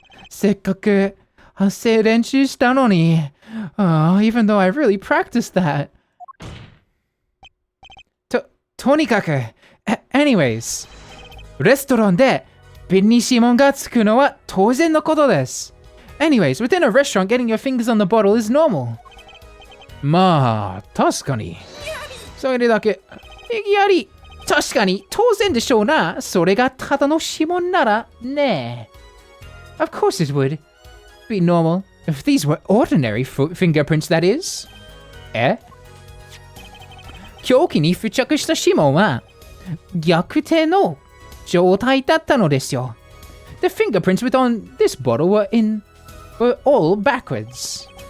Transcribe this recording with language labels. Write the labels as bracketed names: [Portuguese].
[Japanese] せっかく発声練習したのに。 [English] Even though I really practiced that. [Japanese] とにかく、anyways、レストランで瓶に指紋がつくのは当然のことです。 [English] Anyways, within a restaurant, getting your fingers on the bottle is normal. [Japanese] まあ、確かに。それだけ、意義あり。確かに、当然でしょうな。それがただの指紋ならね。 [English] Of course it would be normal if these were ordinary fingerprints, that is. [Japanese] 凶器に付着した指紋は逆手の状態だったのですよ。 [English] The fingerprints within this bottle were all backwards.